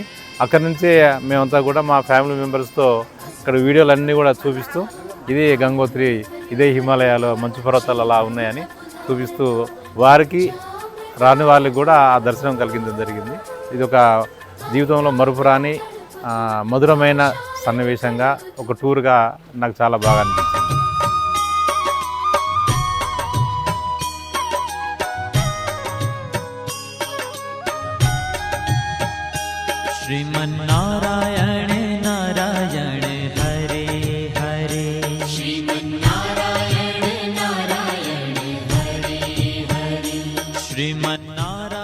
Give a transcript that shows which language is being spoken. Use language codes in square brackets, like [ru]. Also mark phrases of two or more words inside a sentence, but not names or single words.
[te] అక్కడి నుంచే మేమంతా కూడా మా [en] family membersతో [te] ఇక్కడ వీడియోలన్నీ కూడా చూపిస్తూ ఇదే గంగోత్రి, ఇదే హిమాలయాలు, మంచు పర్వతాలు అలా ఉన్నాయని చూపిస్తూ వారికి రాని వాళ్ళకి కూడా ఆ దర్శనం కలిగించడం జరిగింది. ఇది ఒక జీవితంలో మరుపురాని మధురమైన సన్నివేశంగా ఒక టూర్గా నాకు చాలా బాగా అనిపించింది. [sa] श्रीमन्नारायण नारायण हरे हरे श्रीमन्नारायण नारायण हरे हरे श्रीमन्नारायण.